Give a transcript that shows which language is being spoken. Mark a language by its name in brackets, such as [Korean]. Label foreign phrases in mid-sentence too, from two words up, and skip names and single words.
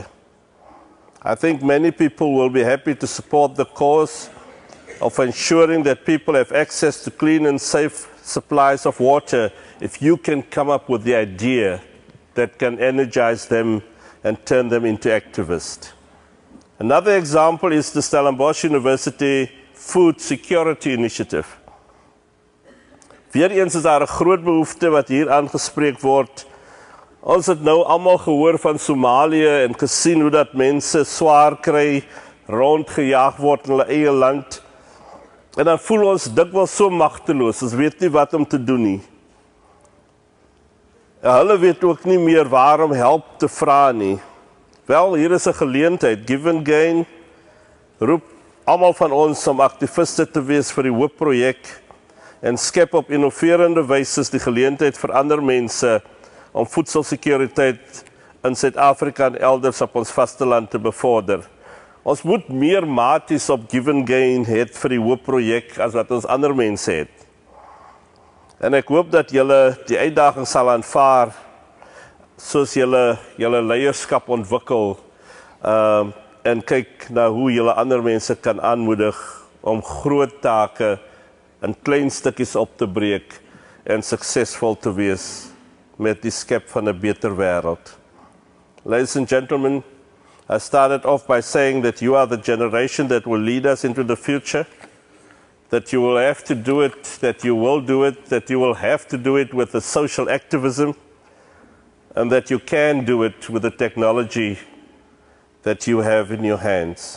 [English] I think many people will be happy to support the cause of ensuring that people have access to clean and safe supplies of water if you can come up with the idea that can energize them and turn them into activists. Another example is the Stellenbosch University Food Security Initiative. [Afrikaans] Weereens is daar 'n groot behoefte wat hier aangespreek word. Ons het nou almal gehoor van Somalië en gesien hoe dat mense swaar kry, rondgejaag word in hulle eie land. En dan voel ons dikwels so magteloos, ons weet nie wat om te doen nie. Hulle weet ook nie meer waarom help te vra nie. Wel, hier is 'n geleentheid. Give and Gain roep almal van ons om aktiviste te wees vir die hoofprojek en skep op innoverende wyse die geleentheid vir ander mense om voedselsekuriteit in Suid-Afrika en elders op ons vasteland te bevorder. Ons moet meer maties op give and gain het vir die hoofprojek as wat ons ander mense het. En ek hoop dat julle die uitdaging sal aanvaar soos julle leierskap ontwikkel en kyk na hoe julle ander mense kan aanmoedig om groot take in klein stukkies op te breek en suksesvol te wees met die skep van 'n beter wêreld. [English] Ladies and gentlemen, I started off by saying that you are the generation that will lead us into the future, that you will have to do it, that you will do it, that you will have to do it with the social activism, and that you can do it with the technology that you have in your hands.